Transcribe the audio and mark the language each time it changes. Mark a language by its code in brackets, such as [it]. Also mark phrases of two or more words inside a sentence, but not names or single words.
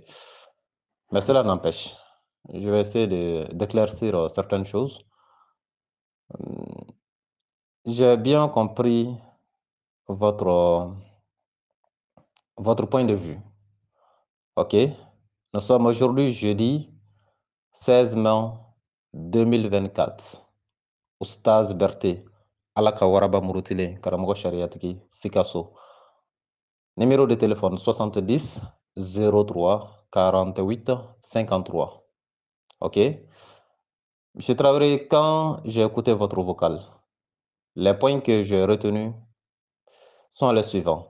[fr] Mais cela n'empêche, je vais essayer d'éclaircir certaines choses. J'ai bien compris votre, votre point de vue. OK? Nous sommes aujourd'hui jeudi 16 mai 2024. Oustaz Berté, Alaka Waraba Murutile, Karamogo Shariatiki, Sikasso. Numéro de téléphone 70 03 48 53. OK? Monsieur Traoré, quand j'ai écouté votre vocal, les points que j'ai retenus sont les suivants.